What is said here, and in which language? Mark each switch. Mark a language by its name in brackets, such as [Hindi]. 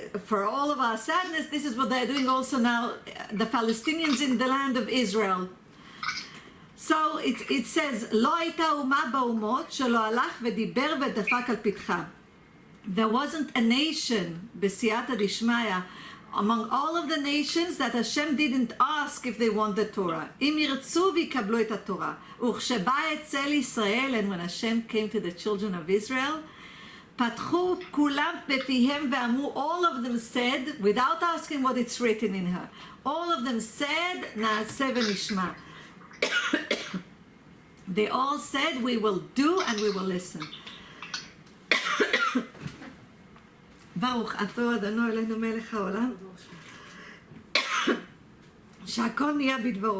[English] For all of our sadness, this is what they're doing also now, the Palestinians in the land of Israel. [Hebrew] So it says, לא הייתה אומה באומות שלא הלך ודיבר ודפק על פתחה. [English] There wasn't a nation, [Hebrew] בסייעתא דשמיא, [English] among all of the nations that Hashem didn't ask if they want the Torah. [Hebrew] אם ירצו ויקבלו את התורה. וכשבא אצל ישראל, [English] and when Hashem came to the children of Israel, [Hebrew] פתחו כולם בפיהם ואמרו, [English] all of them said, without asking what it's written in her, all of them said, [Hebrew] נעשה ונשמע. [English] They all said, we will do and we will listen. [Hebrew] ברוך אתה אדוני אלוהינו מלך העולם, שהכל נהיה בדברו.